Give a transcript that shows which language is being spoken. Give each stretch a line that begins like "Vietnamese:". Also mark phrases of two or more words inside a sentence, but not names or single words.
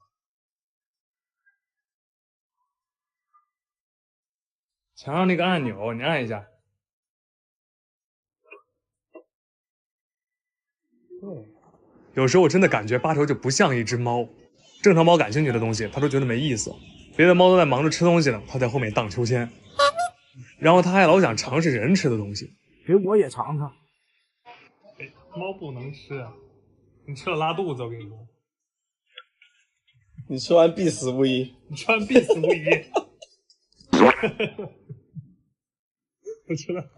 Chinese: 牆上那個按鈕，你按一下。有時候我真的感覺八頭就不像一隻貓。正常貓感興趣的東西，它都覺得沒意思。別的貓都在忙着吃東西呢，它在後面盪秋千。然後它還老想嘗試人吃的東西。給我也嘗嘗。貓不能吃啊，你吃了拉肚子，我跟你說。你吃完必死無疑。你吃完必死無疑。我吃了。